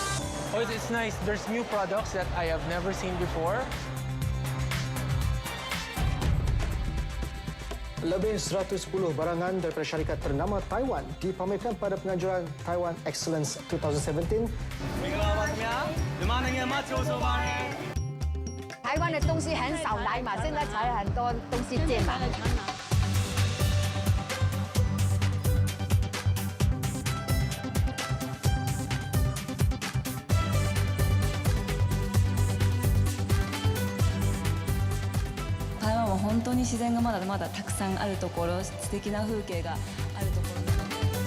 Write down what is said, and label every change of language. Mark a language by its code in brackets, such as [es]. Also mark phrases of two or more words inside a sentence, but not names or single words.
[en] Oh, it's nice. There's new products that I have never seen before. [ms] Lebih 110 barangan daripada syarikat ternama Taiwan dipamerkan pada penganjuran Taiwan Excellence 2017. [zh] 台湾的东西很少来嘛，现在才很多东西进嘛。 [ja] 台湾は本当に自然がまだまだたくさんあるところ、素敵な風景があるところなので。